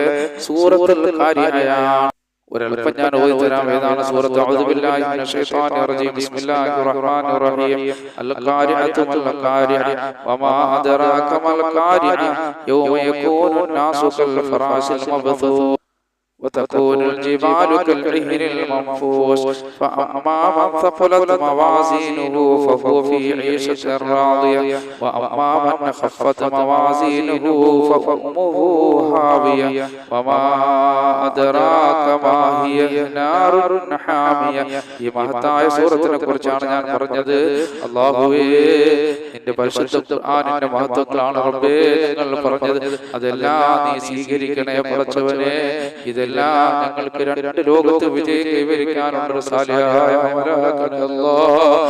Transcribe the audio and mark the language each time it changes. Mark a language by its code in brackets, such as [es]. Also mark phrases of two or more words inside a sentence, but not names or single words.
[ml] സൂറത്തുൽ ഖാരിഅയാണ്. ഒരൽപ്പം ഞാൻ ഓതി തരാം. ഏതാണ് സൂറത്ത്? [ar] أعوذ بالله من الشيطان الرجيم بسم الله الرحمن الرحيم. القارعة ما القارعة وما أدراك ما القارعة يوم يكون الناس كالفراش المبثوث وتكون الجبال كالعهن المنفوش فأما من ثقلت موازينه فهو في عيشة راضية وأما من خفت موازينه فأمه هاوية وما أدراك ما هي نار حامية. [ml] ഈ മഹത്തായ സൂറത്തിനെ കുറിച്ചാണ് ഞാൻ പറഞ്ഞത്. അല്ലാഹുവേ നിന്റെ പരിശുദ്ധ ഖുർആനിന്റെ മഹത്വങ്ങളാണ് റബ്ബേ നിങ്ങൾ പറഞ്ഞത്. അതെല്ലാം നീ സ്വീകരിക്കണേ പടച്ചവനെ. ഇതെല്ലാം ഞങ്ങൾക്ക് 2 ലോകത്ത് വിജയം കൈവരിക്കാനുള്ള സാലിഹായ അമലാക്കണേ അല്ലാഹ്.